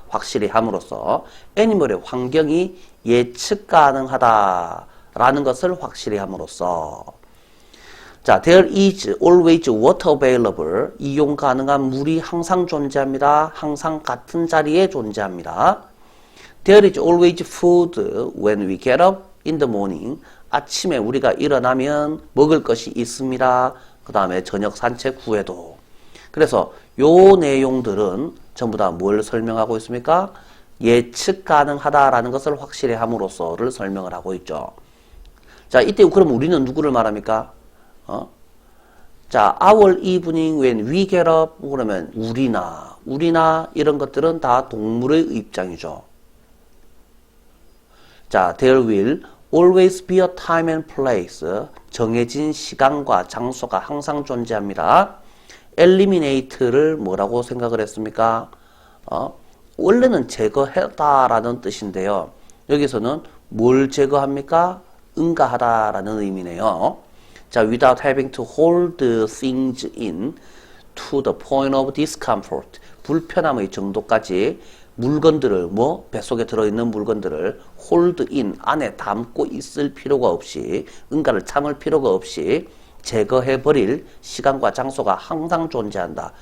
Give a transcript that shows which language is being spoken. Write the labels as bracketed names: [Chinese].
[Korean] 확실히 함으로써 애니멀의 환경이 예측 가능하다 라는 것을 확실히 함으로써, 자, [English] there is always water available, [Korean] 이용 가능한 물이 항상 존재합니다. 항상 같은 자리에 존재합니다. [English] There is always food when we get up in the morning, [Korean] 아침에 우리가 일어나면 먹을 것이 있습니다. 그 다음에 저녁 산책 후에도. 그래서 요 내용들은 전부 다 뭘 설명하고 있습니까? 예측 가능하다라는 것을 확실히 함으로써를 설명을 하고 있죠. 자, 이때 그럼 우리는 누구를 말합니까? 자, [English] our evening when we get up, [Korean] 그러면 우리나 이런 것들은 다 동물의 입장이죠. [English] 자, there will always be a time and place, [Korean] 정해진 시간과 장소가 항상 존재합니다. eliminate를 뭐라고 생각을 했습니까? 원래는 제거하다라는 뜻인데요. 여기서는 뭘 제거합니까? 응가하다라는 의미네요. 자, [English] without having to hold things in to the point of discomfort, [Korean] 불편함의 정도까지 물건들을, 뱃속에 들어있는 물건들을 [English] hold in, [Korean] 안에 담고 있을 필요가 없이, 응가를 참을 필요가 없이 제거해버릴 시간과 장소가 항상 존재한다.